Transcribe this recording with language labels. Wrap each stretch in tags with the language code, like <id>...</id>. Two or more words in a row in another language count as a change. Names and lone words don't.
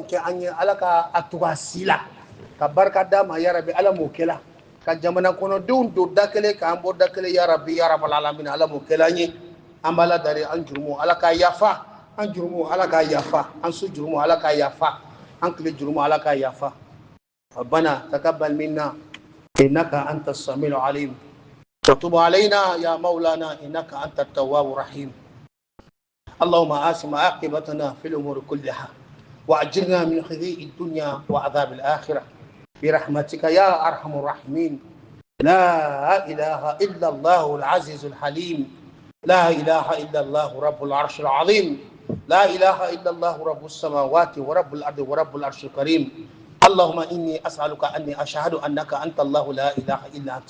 <bm>kɛ an ye ala ka a tugu a si la ka barika d'a ma yarabi ala m'o kɛla ka jamana kɔnɔdenw don da kelen k'an bɔ da kelen</bm> <ar>يا ربي يا رب العالمين</ar> <bm>ala m'o kɛla an ye an b'a ladari an jurumu ala k'a yafa an jurumu ala k'a yafa an su jurumu ala k'a yafa an tile jurumu ala k'a yafa</bm> <ar>ربنا تقبل منا إنك أنت السميع العليم وتب علينا يا مولانا إنك أنت التواب الرحيم اللهم آسم عاقبتنا في الأمور كلها وأجرنا من خزي الدنيا وعذاب الآخرة برحمتك يا أرحم الراحمين لا إله إلا الله العزيز الحليم لا إله إلا الله رب العرش العظيم لا إله إلا الله رب السماوات ورب الأرض ورب العرش الكريم اللهم إني أسألك أني أشهد أنك أنت الله لا إله إلا أنت</ar>